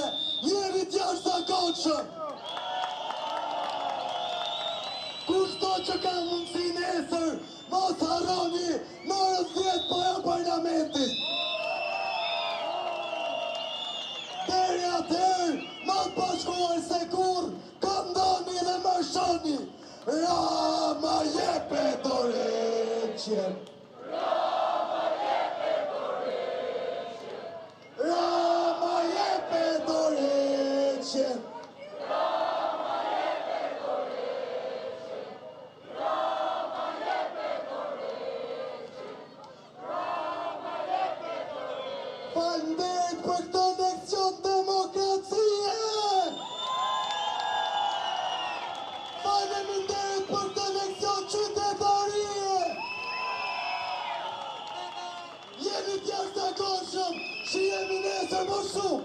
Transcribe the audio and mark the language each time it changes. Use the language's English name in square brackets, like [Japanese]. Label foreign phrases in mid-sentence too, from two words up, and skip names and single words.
[Albanian] Jemi të jashtëzakonshëm. Kushto që ka mundësi nesër, mos harroni në orën 10 para parlamentit. Deri atëherë, më të bashkuar se kur, këndoni dhe marshoni. Rama jepe dorëqen. Rama jepe dorëqen. Rama jepe dorëqen. Rama jepe dorëqen. Rama jepe dorëqen. Rama jepe dorëqen. Falënderit për këtë leksion demokracie. Faleminderit për këtë leksion qytetarie. Jemi të jashtëzakonshëm, që jemi nesër më shumë.